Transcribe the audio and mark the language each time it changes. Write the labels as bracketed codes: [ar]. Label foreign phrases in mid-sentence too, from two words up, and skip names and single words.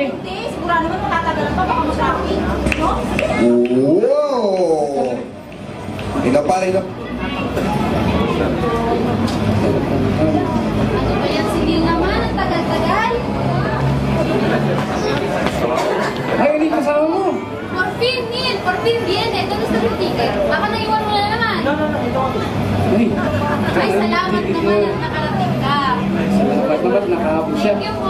[tl] Hindi, sigurado naman matatagalan pa, baka mag-traffic. No? Wow! Inapalay na. Ano ba yan? Sige naman, ang tagal-tagal. Ay, hindi kasama mo. [es] Por fin viene. ¿Dónde está tu ticket? [tl] Baka naiwan mo na naman. Ay, Ay, salamat naman at nakarating ka. salamat naman, nakahabol siya. [en] Thank you po.